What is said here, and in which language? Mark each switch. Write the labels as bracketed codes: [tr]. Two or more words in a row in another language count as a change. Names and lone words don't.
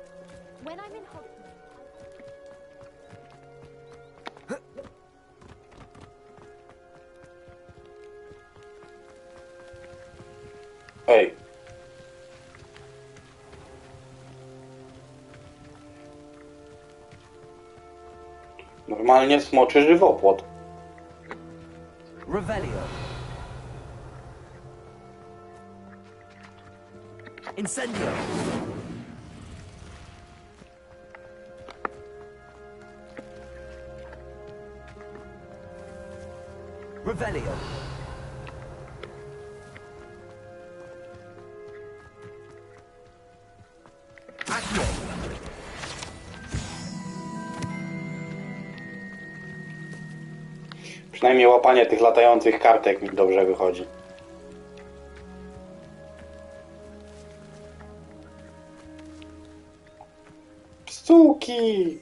[pl] Ej. Normalnie smoczy żywopłot. Revelio. Incendio. Revelio. Accio. Przynajmniej łapanie tych latających kartek mi dobrze wychodzi. Pstuki!